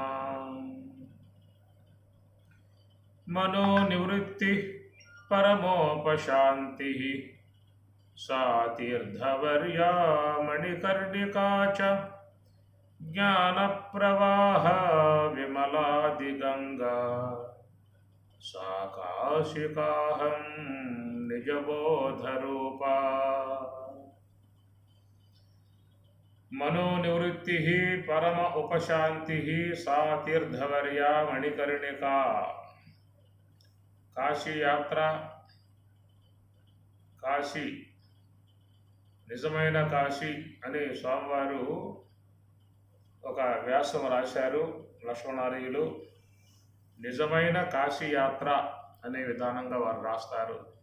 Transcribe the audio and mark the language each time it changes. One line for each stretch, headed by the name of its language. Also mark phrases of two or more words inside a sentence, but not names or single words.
Sanskrit: मनोनिवृत्ति परमोपशांति सा तीर्थवर्या मणिकर्णिका च ज्ञानप्रवाह विमलादिगंगा सा काशिकाहं निजबोधरूपा। मनोनिवृत्ति परम उपशांति सा तीर्थवर्या मणिकर्णिका।
Telugu: काशी यात्ర, కాశీ నిజమైన కాశీ అని స్వామివారు ఒక వ్యాసం రాశారు. లక్ష్మణార్యులు నిజమైన కాశీ యాత్ర అనే విధానంగా వారు రాస్తారు.